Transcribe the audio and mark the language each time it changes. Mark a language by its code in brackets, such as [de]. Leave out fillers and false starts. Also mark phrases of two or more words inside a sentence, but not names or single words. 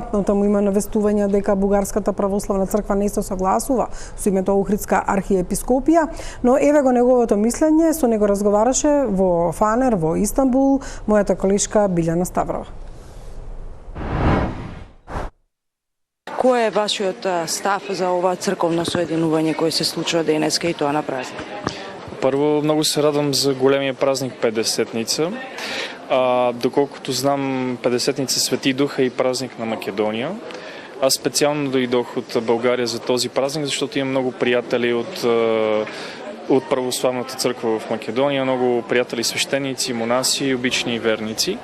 [mk] Таму има навестувања дека Бугарската православна црква не се согласува со името Охридска архиепископија, но еве го неговото мислење, со него разговараше во ФАНЕР во Истанбул мојата колешка Билјана Ставрова. Кој е вашиот став за ова црковно соединување кој се случува денеска и тоа на празник? [bg] Първо, много се радвам за големия празник Петдесетница. Доколкото знам, Петдесетница Свети Дух е и празник на Македония. Аз специално дойдох от България за този празник, защото имам много приятели от православната църква в Македония, много приятели свещеници, монаси, обични и верници.